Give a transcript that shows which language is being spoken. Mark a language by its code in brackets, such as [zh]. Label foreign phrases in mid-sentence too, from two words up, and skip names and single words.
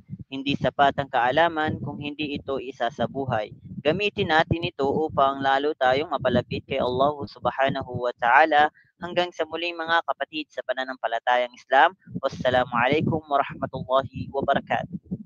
[tl] Hindi sapat ang kaalaman kung hindi ito isa sa buhay. Gamitin natin ito upang lalo tayong mapalapit kay Allah [ar] سبحانه وتعالى. [tl] Hanggang sa muling mga kapatid sa pananampalatayang Islam. [ar] والسلام عليكم ورحمة الله وبركاته.